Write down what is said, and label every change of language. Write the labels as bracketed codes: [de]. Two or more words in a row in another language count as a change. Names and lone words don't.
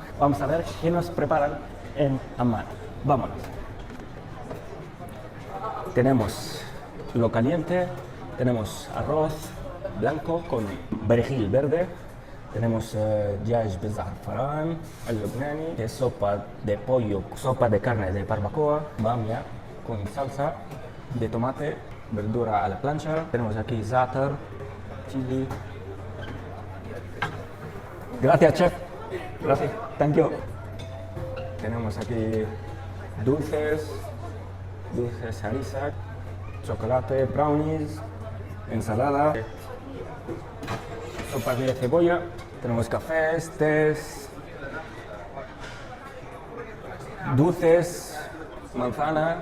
[es] Vamos a ver qué nos preparan en Amán. Vámonos. Tenemos lo caliente, tenemos arroz blanco con perejil verde, tenemos [ar] دجاج بالزعفران اللبناني, [es] que es sopa de pollo, sopa de carne de barbacoa, bamia con salsa de tomate, verdura a la plancha. Tenemos aquí za'atar, chili. Gracias, chef. Gracias. [en] Thank you. [es] Tenemos aquí dulces harissa, chocolate, brownies, ensalada, sopa de cebolla. Tenemos cafés, tés, dulces, manzana.